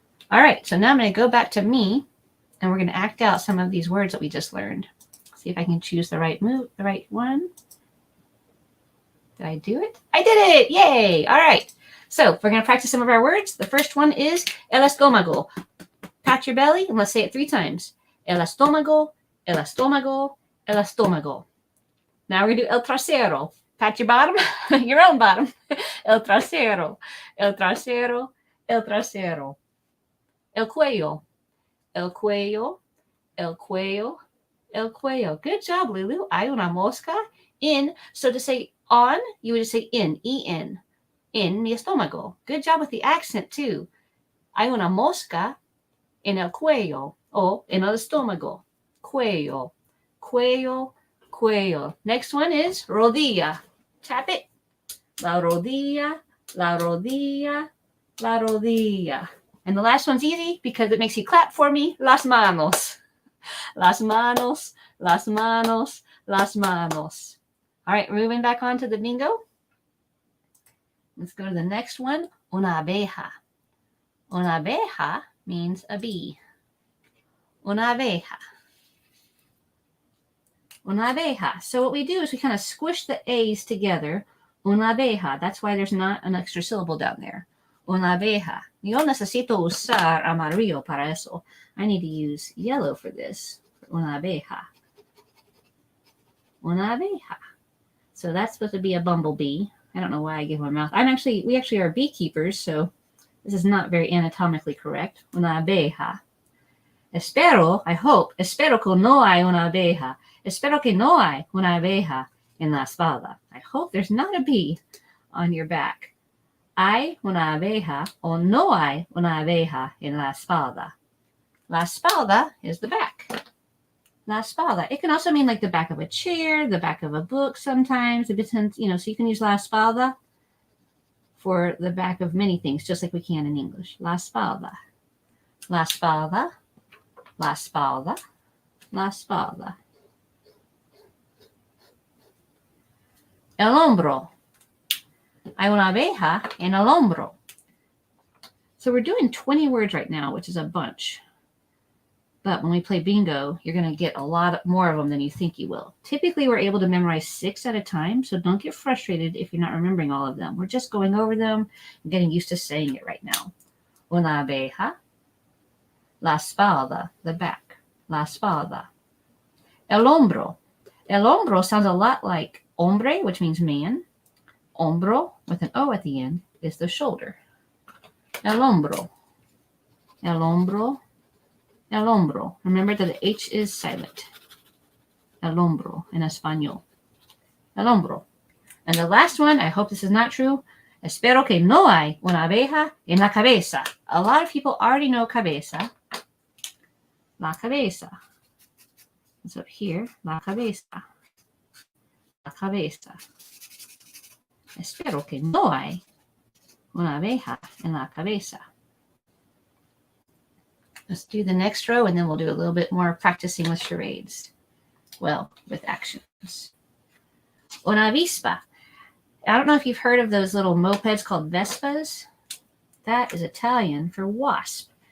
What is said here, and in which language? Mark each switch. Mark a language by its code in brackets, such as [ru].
[en] All right, so now I'm going to go back to me, and we're going to act out some of these words that we just learned. See if I can choose the right one. Did I do it? I did it! Yay! All right. So we're going to practice some of our words. The first one is el estómago. pat your belly, and let's say it 3 times. [es] El estómago, el estómago, el estómago. [en] Now we're going to do el trasero. Pat your bottom, your own bottom. [es] El trasero, el trasero, el trasero. El cuello, el cuello, el cuello, el cuello. [en] Good job, Lulu. [es] Hay una mosca [en] in. So to say on, you would just say in, E-N, in mi estómago. Good job with the accent too. [es] Hay una mosca en el cuello o en el estómago. [en] Cuello, cuello, cuello. Next one is rodilla. Tap it. [es] La rodilla, la rodilla, la rodilla. [en] And the last one's easy because it makes you clap for me. [es] Las manos. Las manos, las manos, las manos. [en] All right, moving back on to the bingo. Let's go to the next one. Una abeja. Una abeja means a bee. Una abeja. [es] Una abeja. [en] So what we do is we kind of squish the A's together. Una abeja. That's why there's not an extra syllable down there. [es] Una abeja. Yo necesito usar amarillo para eso. [en] I need to use yellow for this. Una abeja. Una abeja. So that's supposed to be a bumblebee. I don't know why I give my mouth. We actually are beekeepers, so this is not very anatomically correct. [es] Una abeja. Espero, [en] I hope, [es] espero que no hay una abeja. Espero que no hay una abeja en la espalda. [en] I hope there's not a bee on your back. [es] Hay una abeja o no hay una abeja en la espalda. La espalda [en] is the back. [es] La espalda. [en] It can also mean like the back of a chair, the back of a book sometimes. It depends, so you can use la espalda for the back of many things, just like we can in English. [es] La espalda. La espalda. La espalda. La espalda. El hombro. Hay una abeja en el hombro. [en] So we're doing 20 words right now, which is a bunch. But when we play bingo, you're going to get a lot more of them than you think you will. Typically, we're able to memorize 6 at a time, so don't get frustrated if you're not remembering all of them. We're just going over them and getting used to saying it right now. [es] Una abeja. La espalda, the back. La espalda. El hombro. [en] El hombro sounds a lot like hombre, which means man. Hombro, with an O at the end, is the shoulder. El hombro. El hombro. El hombro. Remember that the H is silent. El hombro in español. El hombro. And the last one, I hope this is not true. [es] Espero que no hay una abeja en la cabeza. [en] A lot of people already know cabeza. [es] La cabeza. [en] It's up here. [es] La cabeza. La cabeza. Espero que no hay una abeja en la cabeza. [en] Let's do the next row, and then we'll do a little bit more practicing with charades. Well, with actions. Una avispa. I don't know if you've heard of those little mopeds called Vespas. That is Italian for wasp.